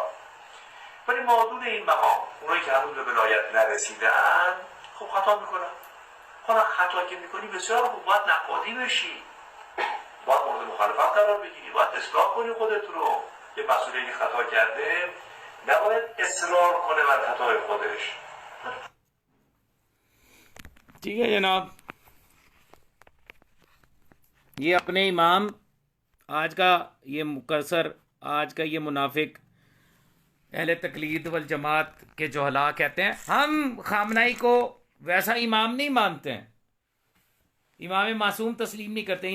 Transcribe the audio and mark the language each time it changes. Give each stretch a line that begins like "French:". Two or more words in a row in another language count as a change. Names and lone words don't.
Persian: ولی مادون این مقام اونایی که هنوز به ولایت نرسیدن خب خطا میکنن. حالا خطا که میکنی بسیار خوب، باید نقادی بشی، باید مورد مخالفت قرار بگیری، باید اصلاح کنی خودت رو. یه مسئولی که خطا کرده نباید اصرار کنه بر خطای خودش.
Urdu: ٹھیک ہے جناب، یہ اپنے امام آج کا یہ مقصر، آج کا یہ منافق اہل تقلید والجماعت کے جہلا کہتے ہیں ہم خامنائی کو ویسا امام نہیں مانتے ہیں، امام معصوم تسلیم نہیں کرتے.